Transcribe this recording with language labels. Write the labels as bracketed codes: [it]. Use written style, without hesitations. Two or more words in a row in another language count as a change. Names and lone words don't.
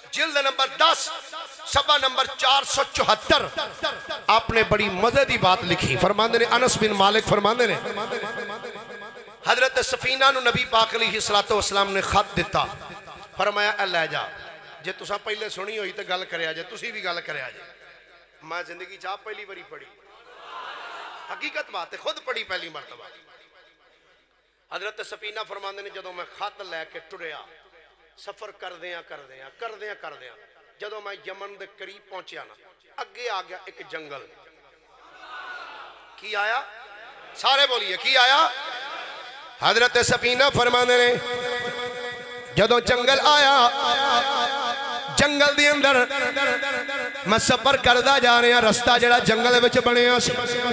[pa] جلد نمبر 10 صفحہ نمبر 474 آپ نے بڑی مزے دی بات لکھی. فرماندے نے انس بن مالک فرماندے نے حضرت سفینہ نو نبی پاک علیہ السلام نے خط دیتا. فرمایا اے لے جا, جے تساں پہلے سنی ہوئی تو گل کریا جے, تسی بھی گل کریا جے. میں زندگی چاہ پہلی باری پڑھی, حقیقت بات ہے, خود پڑھی پہلی مرتبہ. حضرت سفینہ فرماندے نے جدوں میں خط لے کے ٹریا, سفر کردیاں جدوں میں یمن دے قریب پہنچیا نا, اگے آ گیا ایک جنگل. کی آیا؟ سارے بولیے کی آیا؟ حضرت سفینہ فرماندے نے جدوں جنگل آیا, جنگل دی اندر میں سفر کردہ جا رہے ہیں, رستہ جڑا جنگل وچ بنے ہیں.